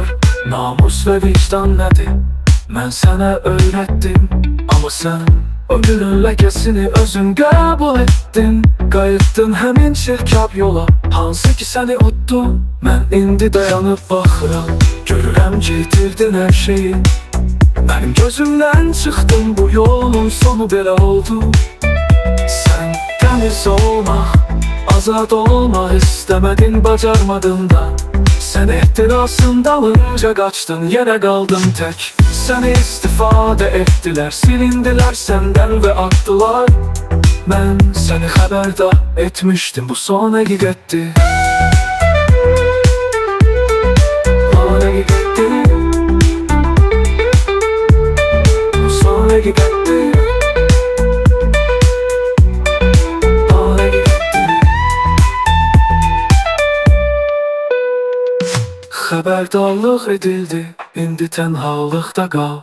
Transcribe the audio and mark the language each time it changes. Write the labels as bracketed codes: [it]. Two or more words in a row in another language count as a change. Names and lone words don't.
[tr] Namus ve vicdan nedir? Ben sana öğrettim. [az] Ama sen ömrünün ləkəsini özün qəbul etdin. Qayıtdın həmin çirkab yola, hansı ki səni utdu. Mən indi dayanıb baxıram, görürəm ki itirdin hər şeyi. Mənim gözümdən çıxdın, bu yolun sonu belə oldu. Sən təmiz olmaq, azad olmaq istemedin, bacarmadın da. [tr] Sen ehtirasın dalınca kaçtın, yine kaldın tek. Seni istifade ettiler, silindiler senden ve attılar. Ben seni haberdar etmiştim, bu son hakikatti. Son hakikatti. Bu son hakikatti. [az] Xəbərdarlıq edildi, indi tənhalıqda qal.